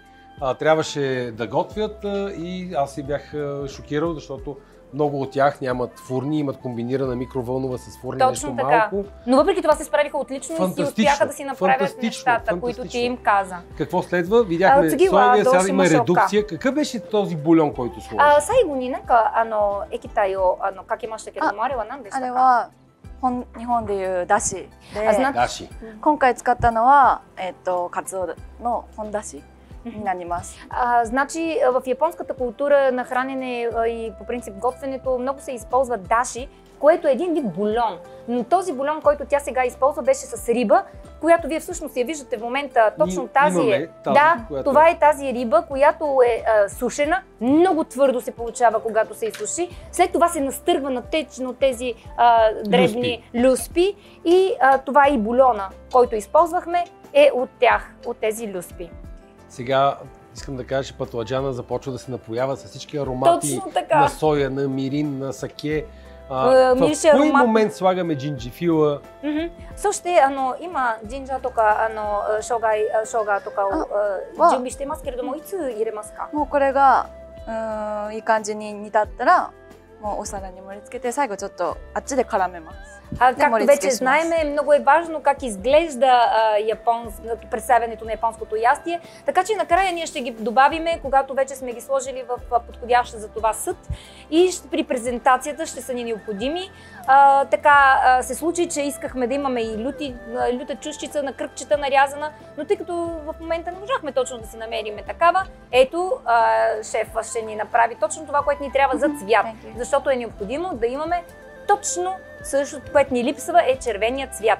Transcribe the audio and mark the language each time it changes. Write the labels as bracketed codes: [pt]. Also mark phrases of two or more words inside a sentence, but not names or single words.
[bg] Трябваше да готвят и аз си бях шокирал, защото много от тях нямат фурни, имат комбинирана микровълнова с фурни. Точно нещо така. Малко. Но въпреки това се справиха отлично и си успяха да си направят нещата, които ти им каза. Какво следва? Видяхме соевия, сега има редукция. Какъв беше този бульон, който сложи? [ja] 最後になんか液体をかけましたけども、あれは何でしたか？あれは日本でいうだしで、今回使ったのはカツオの本だしになります。 [bg] Значи в японската култура на хранене и по принцип готвенето много се използва даши, което е един вид бульон. Но този бульон, който тя сега използва, беше с риба, която вие всъщност я виждате в момента. Точно тази това е тази риба, която е сушена. Много твърдо се получава, когато се изсуши. След това се настъргва на течно тези дребни люспи и това и бульона, който използвахме, е от тях, от тези люспи. Сега искам да кажа, че патладжана започва да се напоява с всички аромати на соя, на мирин, на саке. В кой момент слагаме джинджифила? [ja] そして今ジンジャーとか生姜とかを準備してますけれども、いつ入れますか？もうこれがいい感じに煮立ったら、もうお皿に盛り付けて最後ちょっとあっちで絡めます。 [bg] Както вече знаем, много е важно как изглежда представянето на японското ястие, така че накрая ние ще ги добавиме, когато вече сме ги сложили в подходящ за това съд и при презентацията ще са ни необходими. Така се случи, че искахме да имаме и люта чушчица на кръгчета нарязана, но тъй като в момента не можахме точно да си намериме такава, ето шефа ще ни направи точно това, което ни трябва за цвят, защото е необходимо да имаме точно същото, което ни липсва, е червеният цвят.